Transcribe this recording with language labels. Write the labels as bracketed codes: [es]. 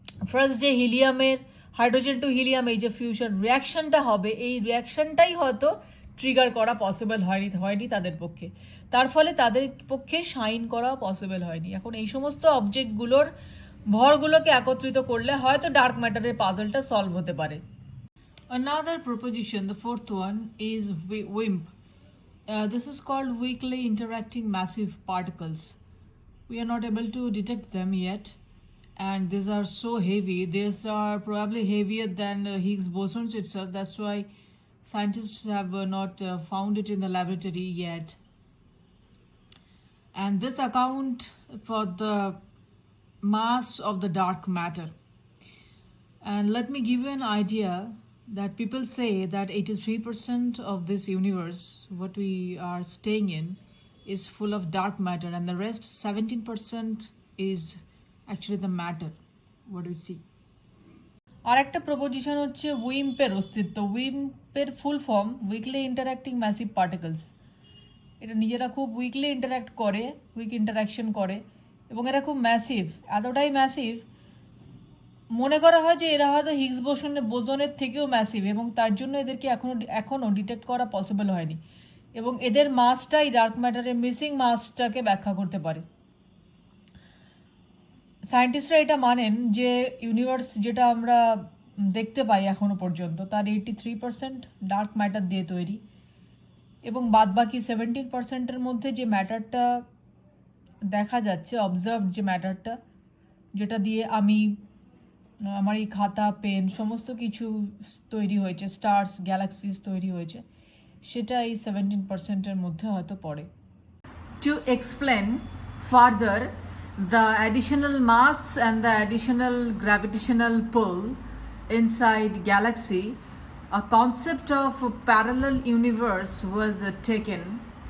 [bn] First যে হিলিয়ামের hydrogen two helium এই যে ফিউশন রিয়াকশনটা হবে, এই রিয়াকশনটাই হয়তো ট্রিগার করা পসিবল হয়নি তাদের পক্ষে, তার ফলে তাদের পক্ষে শাইন করা পসিবল হয়নি। এখন এই সমস্ত অবজেক্টগুলোর ভরগুলোকে একত্রিত করলে হয়তো ডার্ক ম্যাটারের পাজলটা সলভ হতে পারে। [en] Another proposition, the fourth one, is WIMP. This is called weakly interacting massive particles. We are not able to detect them yet, and these are so heavy. These are probably heavier than Higgs bosons itself. That's why scientists have not found it in the laboratory yet. And this account for the mass of the dark matter. And let me give you an idea that people say that 83% of this universe, what we are staying in, is full of dark matter, and the rest 17% is actually the matter what we see. [bn] আর একটা proposition হচ্ছে উইম্পের অস্তিত্ব। উইম্পের full form weekly interacting massive particles. এটা নিজেরা খুব weekly interact করে, week interaction করে, এবং এরা খুব ম্যাসিভ, এতটাই ম্যাসিভ মনে করা হয় যে এরা হয়তো হিগস বোসনের থেকেও ম্যাসিভ, এবং তার জন্য এদেরকে এখনো ডিটেক্ট করা পসিবল হয়নি, এবং এদের মাসটাই ডার্ক ম্যাটারের মিসিং মাসটাকে ব্যাখ্যা করতে পারে। সায়েন্টিস্টরা এটা মানেন যে ইউনিভার্স যেটা আমরা দেখতে পাই এখনো পর্যন্ত তার 83% ডার্ক ম্যাটার দিয়ে তৈরি, এবং বাদবাকি 17%-এর মধ্যে যে ম্যাটারটা দেখা যাচ্ছে, অবজার্ভড যে ম্যাটারটা, যেটা দিয়ে আমি আমার এই খাতা পেন সমস্ত কিছু তৈরি হয়েছে, স্টার্স গ্যালাক্সিস তৈরি হয়েছে, সেটা এই 17%-এর মধ্যে হয়তো পড়ে। [en] To explain further the additional mass and the additional gravitational pull inside galaxy, a concept of a parallel universe was taken.